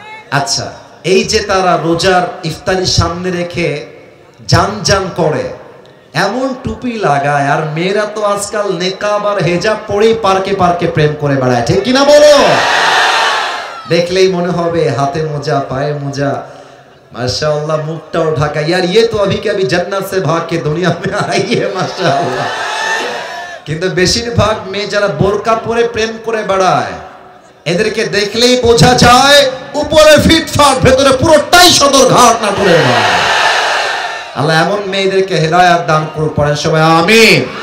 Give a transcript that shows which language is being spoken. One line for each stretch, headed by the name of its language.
Bangla: আচ্ছা, এই যে তারা রোজার ইফতারি সামনে রেখে জান জান করে, এমন টুপি লাগায়, আর মেয়েরা তো আজকাল নেকাব আর হেজাব পরেই পার্কে পার্কে প্রেম করে বেড়ায়। ঠিক কিনা বলো? দেখলেই মনে হবে হাতে মোজা, পায়ে মোজা, माशाअल्लाह मुखटाও ঢাকা।
Hindi: यार ये तो अभी के अभी जन्नत से भाग के दुनिया में आई है माशाअल्लाह।
Bangla: কিন্তু বেশিরভাগ মেয়ে যারা বোরকা পরে প্রেম করে বেড়ায়, এদেরকে দেখলেই বোঝা যায় উপরে ফিটফাট, ভেতরে পুরোটাই সদরঘাট না পড়ে। আল্লাহ এমন মেয়েদেরকে হেদায়েত দান করুন। পড়েন সবাই আমিন।